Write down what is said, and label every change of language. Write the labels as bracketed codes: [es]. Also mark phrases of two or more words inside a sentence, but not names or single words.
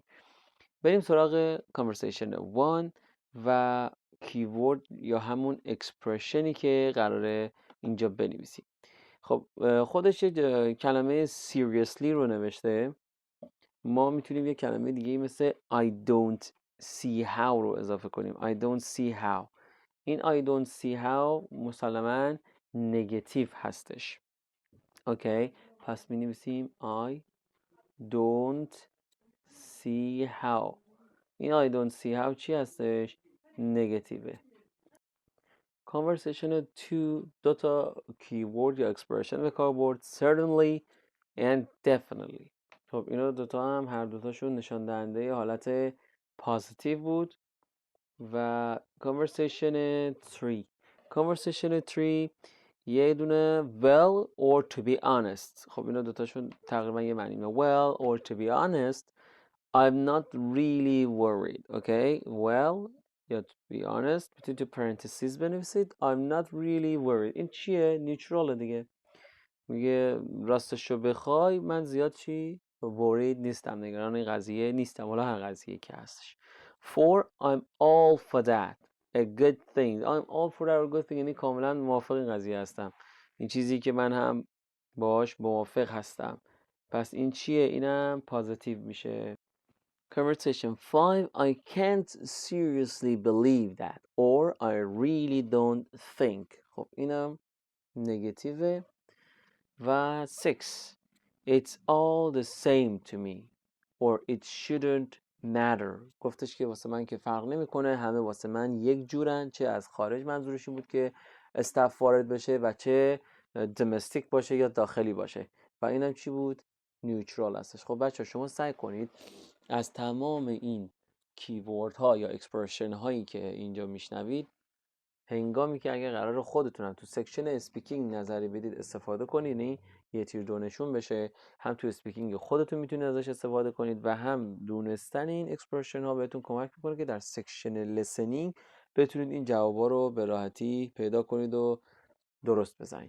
[fa] بریم سراغ conversation 1 و کیورد یا همون اکسپرشنی که قراره اینجا بنویسیم. خب خودش کلمه seriously رو نوشته. ما میتونیم یه کلمه دیگه مثل [en] I don't see how [fa] رو اضافه کنیم. [en] I don't see how. این I don't see how [fa] مسلماً نگاتیو هستش. اوکی، پس می نویسیم [en] I don't see how. [fa] این [en] I don't see how [fa] چی هستش؟ نگاتیوه. conversation 2 دوتا کیورد یا اکسپرشن به کار برد. [en] certainly and definitely. [fa] خب اینا دوتا هم هر دوتاشون نشان دهنده حالت پازیتیو بود. و conversation 3 یه دونه [en] well or to be honest. [fa] خب اینا دوتاشون تقریبا یه معنی میده. [en] well or to be honest I'm not really worried. okay, well یا to be honest [fa] میتونید تو پرانتزیس بنویسید [en] I'm not really worried. [fa] این چیه؟ نیوترال دیگه. میگه راستشو بخوای من زیاد چی؟ worried نیستم، نگران این قضیه نیستم، حالا هر قضیه که هستش. [en] for I'm all for that a good thing. I'm all for that a good thing [fa] یعنی کاملا موافق این قضیه هستم، این چیزی که من هم باش موافق هستم. پس این چیه؟ اینم پازیتیو میشه. [en] conversation 5 I can't seriously believe that or I really don't think. [fa] خب اینم نگاتیوه. [en] و 6 It's all the same to me or it shouldn't matter. [fa] گفتش که واسه من که فرق نمیکنه، همه واسه من یک جورن، چه از خارج منظورش بود که استاف وارد بشه و چه دمستیک باشه یا داخلی باشه. و اینم چی بود؟ نیوترال هستش. خب بچه شما سعی کنید از تمام این کیورد ها یا اکسپرشن هایی که اینجا میشنوید هنگامی که اگه قرار خودتونم تو سکشن اسپیکینگ نظری بدید استفاده کنید، یعنی یه تیر دو نشون بشه، هم تو اسپیکینگ خودتون میتونید ازش استفاده کنید و هم دونستن این اکسپرشن ها بهتون کمک میکنه که در سکشن لیسنینگ بتونید این جوابا رو به راحتی پیدا کنید و درست بزنید.